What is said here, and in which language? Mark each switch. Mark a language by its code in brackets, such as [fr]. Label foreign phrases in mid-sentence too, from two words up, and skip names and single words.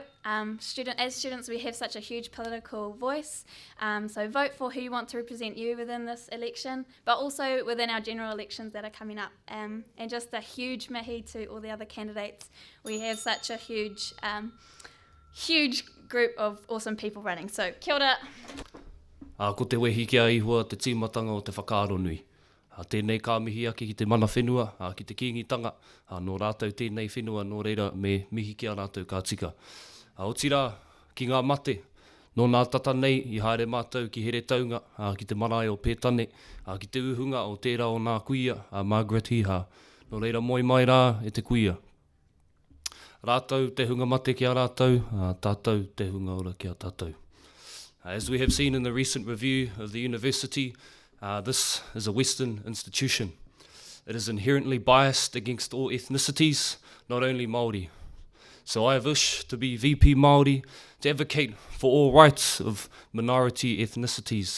[en] As students we have such a huge political voice, so vote for who you want to represent you within this election, but also within our general elections that are coming up. And just a huge mihi to all the other candidates. We have such a huge group of awesome people running. So, [mi] kia ora. Ko te wehi kia ihua te tīmatanga o te whakaaro nui. Tēnei ka mihi ake ki te mana whenua, ki te kīngitanga, nō rātou tēnei whenua, nō reira me mihi kia rātou ka tika. O tira, ki ngā mate, nō nā tata nei, I haere mātou ki here taunga, ki te marae o Pētane, ki te uhunga o tērā o nā kuia, Margaret Hiha. Nō reira moi mai rā e te kuia. Rātou te hunga mate kia rātou, tātou te hunga ora kia tātou. [en] As we have seen in the recent review of the university, this is a Western institution. It is inherently biased against all ethnicities, not only Māori. So I wish to be VP Māori, to advocate for all rights of minority ethnicities.